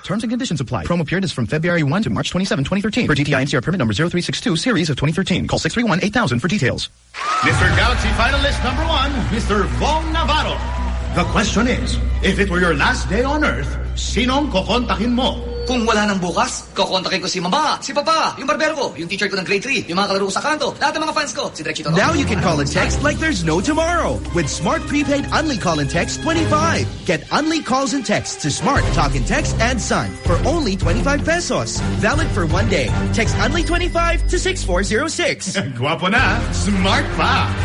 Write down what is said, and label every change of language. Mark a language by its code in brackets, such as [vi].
[en] Terms and conditions apply. Promo period is from February 1 to March 27, 2013. For DTI NCR permit number 0362, series of 2013. Call 631-8000 for details. Mr. Galaxy finalist number one, Mr. Vong Navarro. The question is, if it were your last day on Earth, [tl] sinong kokontakin mo? Kung wala nang bukas, kokontakin ko si Mama, si Papa, yung barbero ko, yung teacher ko ng grade 3, yung mga kalaro ko sa kanto, lahat ng mga fans ko, si Direkchito. [en] Now you can call and text like there's no tomorrow with Smart Prepaid Unli Call and Text 25. Get Unli calls and texts to Smart, Talk and Text, and Sun for only 25 pesos. Valid for one day. Text Unli 25 to 6406. [tl] Guwapo na, smart pa.